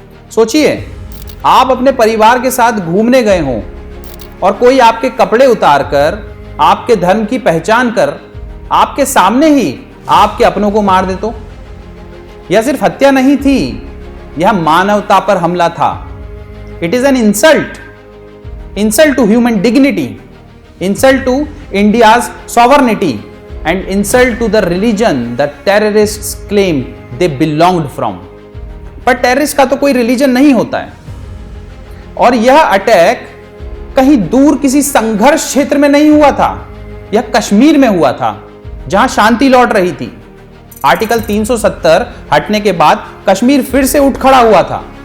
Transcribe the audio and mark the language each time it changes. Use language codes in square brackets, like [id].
[hi] सोचिए, आप अपने परिवार के साथ घूमने गए हों और कोई आपके कपड़े उतारकर, आपके धर्म की पहचान कर, आपके सामने ही आपके अपनों को मार दे तो? यह सिर्फ हत्या नहीं थी, यह मानवता पर हमला था। [en] It is an insult to human dignity, insult to India's sovereignty and insult to the religion that terrorists claim they belonged from. [hi] पर टेररिस्ट का तो कोई रिलीजन नहीं होता है। और यह अटैक कहीं दूर किसी संघर्ष क्षेत्र में नहीं हुआ था, यह कश्मीर में हुआ था, जहां शांति लौट रही थी। आर्टिकल 370 हटने के बाद कश्मीर फिर से उठ खड़ा हुआ था।